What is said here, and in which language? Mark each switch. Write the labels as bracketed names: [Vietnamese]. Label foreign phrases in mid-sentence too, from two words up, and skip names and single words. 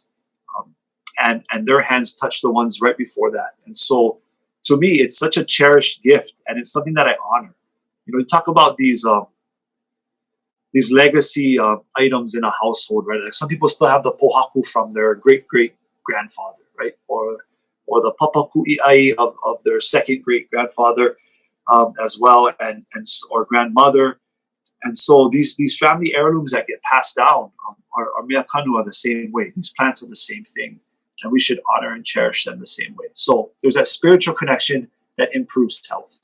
[English] And their hands touch the ones right before that. And so to me, it's such a cherished gift and it's something that I honor. You know, you talk about these legacy items in a household, right? Like some people still have the pohaku from their great-great-grandfather, right? Or the papakuʻiʻai of their second great-grandfather as well, or grandmother. And so these family heirlooms that get passed down are [Hawaiian] mea kanu [English] are the same way. These plants are the same thing. And we should honor and cherish them the same way. So there's that spiritual connection that improves health.